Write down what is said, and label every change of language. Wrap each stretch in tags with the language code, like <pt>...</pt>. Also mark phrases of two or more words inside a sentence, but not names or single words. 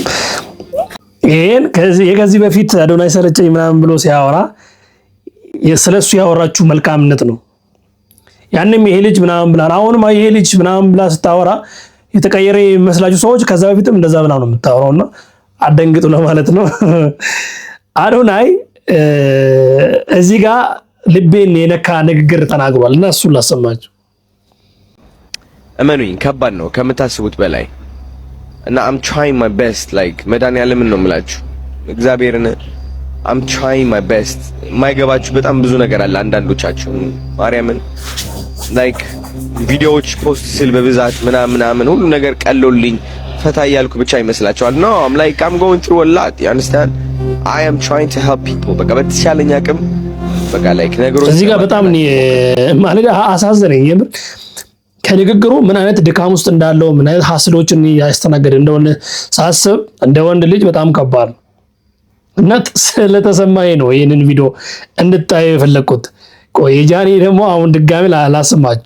<am>ይሄን ከዚህ በፊት አዶናይ ሰረቸኝ ምናምን ብሎ ሲያወራ ስለሱ ያወራችሁ መልካምነት ነው። ያንም ይሄ ልጅ ምናምን ብላ አሁንም ይሄ ልጅ ምናምን ብላ ስታወራ የተቀየረ የሚመስላችሁ ሰዎች ከዛ በፊትም እንደዛ ብላ ነው የምታወራውና አደንግጡ ለማለት ነው። አዶናይ እዚህ ጋር ልቤን የነካ ንግግር ተናግሯል እና እሱን ላሰማችሁ። እመኑኝ ከባድ ነው ከምታስቡት በላይ እና</am> <en>I'm trying my best like</en> <am>መድኃኒዓለምን ነው የምላችሁ እግዚአብሔርን</am> <en>I'm trying my best</en> <am>የማይገባችሁ በጣም ብዙ ነገር አለ አንዳንዶቻችሁ ማርያምን like ቪዲዮዎች ፖስት ስል በብዛት ምናምን ሁሉ ነገር ቀሎልኝ ፈታ ያልኩ ብቻ ይመስላችኋል</am> <en>no I'm like I'm going through a lot you understand I am trying to help people</en> <am>በቃ በተቻለኝ አቅም በቃ like ነገሮች እዚህ ጋር በጣም ማለት አሳዘነኝ የምር ከንግግሩ ምን አይነት ድካም ውስጥ እንዳለው ምን አይነት ሀስሎችን ያስተናገደ እንደሆነ ሳስብ እንደ ወንድ ልጅ በጣም ከባድ ነው እና ስለተሰማኝ ነው ይሄንን ቪዲዮ እንድታዩ የፈለኩት። ቆይ ጃኒ ደግሞ አሁን ድጋሚ ላሰማችሁ።</am>